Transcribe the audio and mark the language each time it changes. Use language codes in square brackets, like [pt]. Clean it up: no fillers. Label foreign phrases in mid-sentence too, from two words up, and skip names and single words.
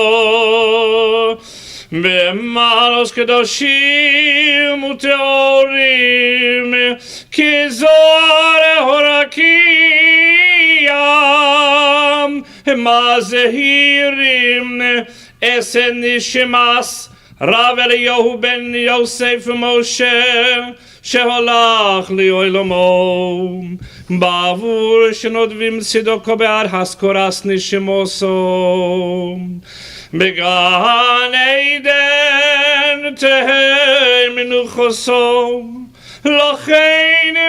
[he] במעלות קדושים וטהורים כזוהר הרקיע מזהירים את נשמת רב אליהו בן יוסף משה שהלך לעולמו בעבור שנודבים צדקה בעד הזכרת נשמתו בגן עדן תהא מנוחתו לכן